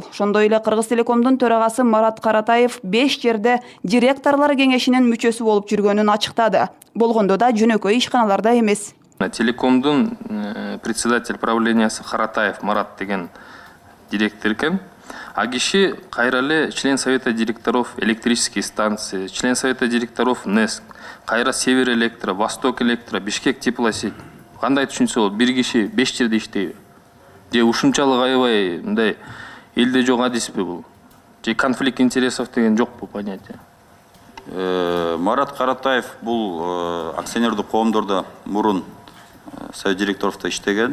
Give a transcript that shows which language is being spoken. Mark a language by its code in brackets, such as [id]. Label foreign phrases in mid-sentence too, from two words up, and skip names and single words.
[ky] Ошондой эле Кыргыз Телекомдун төрагасы Марат Каратаев 5 жерде директорлор кеңешинин мүчөсү болуп жүргөнүн ачыктады. Болгондо да жөнөкөй ишканаларда эмес. Телекомдун председатель правлениясы Каратаев Марат деген директор экен. А киши кайра эле [ru] член совета директоров электрические станции, член совета директоров НЭС, [ky] кайра Север Электро, Восток Электро, Бишкек теплосеть. Кандай түшүнсө болот? Бир киши 5 жерде иштейби? Же ушунчалык аябай мындай элде жок адиспи бул? Же [ru] конфликт интересов [ky] деген жокпу понятие? Марат Каратаев бул акционердик коомдордо мурун [ru] совет директоровдо [ky] иштеген.